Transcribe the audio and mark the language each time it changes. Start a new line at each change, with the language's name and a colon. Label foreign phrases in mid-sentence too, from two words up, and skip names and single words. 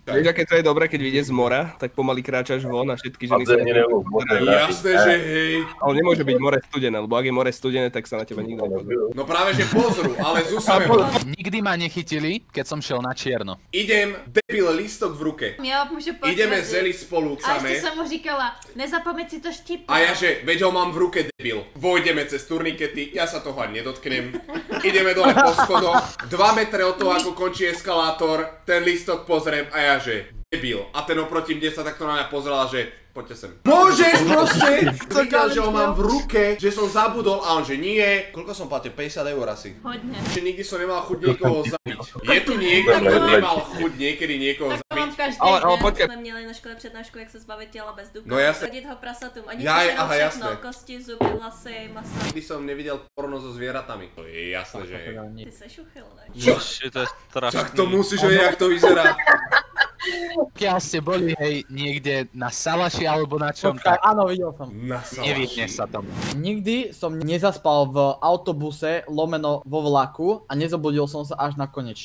Slovak: Vieš, aké to je dobré, keď vyjde z mora, tak pomaly kráčaš von a všetky ženy sa... Jasné, že hej. Ale nemôže byť more studené, lebo ak je more studené, tak sa na teba nikto nepozrie. No práve, že pozrú, ale z úsmevom. Nikdy ma nechytili, keď som šiel na čierno. Idem, debil, lístok v ruke.
Czech: Já můžu potvrdit.
Slovak: Ideme zeli spolu,
Czech: A ještě
Slovak: chceme.
Czech: jsem mu říkala, nezapomeň si to štipnout.
Slovak: A ja že, veď ho mám v ruke, debil. Vojdeme cez turnikety, ja sa toho ani nedotknem. Ideme dole po schodoch, 2 metre od toho, ako končí eskalátor, ten lístok pozriem a ja že, debil. A ten oproti mne sa takto na mňa pozeral, že poďte sem. Môžeš proste! Říkal, že ho mám v ruke, že som zabudol a on že nie. Koľko som platil? 50 eur asi.
Czech: Hodně.
Slovak: Že nikdy som nemal chuť niekoho zabiť. Je tu niekto, kto nemal chuť niekedy niekoho
Czech: Tak mám
Slovak: zabiť?
Czech: každý Ale den, počkej. jsme měli na škole přednášku, jak se zbavit těla bez ducha.
Slovak: No jasne.
Czech: Hodit ho prasatům, oni
Slovak: Jaj,
Czech: sežerou
Slovak: aha,
Czech: všechno,
Slovak: jasné.
Czech: kosti, zuby, vlasy, maso.
Slovak: Nikdy som nevidel porno so zvieratami. To je jasné, že je.
Czech: Ty se šuchil, ne?
Slovak: To je strašné. Tak to musíš vedieť, jak to vyzerá. Pokiaľ ste boli, hej, niekde na salaši alebo na čom, tak Áno, videl som. Na nevyhne sa tomu. Nikdy som nezaspal v autobuse, lomeno vo vlaku a nezobudil som sa až na konečný.